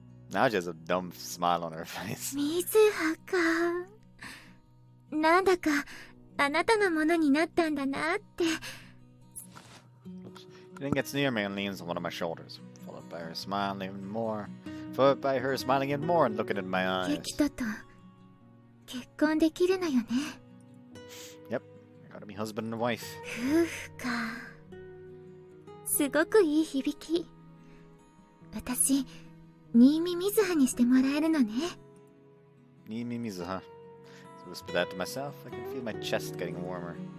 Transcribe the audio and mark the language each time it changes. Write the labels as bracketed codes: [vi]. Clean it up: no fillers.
[en] Now she has a dumb smile on her face. [ja] 水葉か。なんだかあなたのものになったんだなって。 [en] She then gets near me and leans on one of my shoulders, followed by her smiling even more, followed by her smiling even more and looking in my eyes. [ja] ユキトと結婚できるのよね。 [en] Yep, I gotta be husband and wife. [ja] 夫婦か。すごくいい響き。私、新見水葉にしてもらえるのね。 Nimi Mizuha. [en] So whisper that to myself. I can feel my chest getting warmer.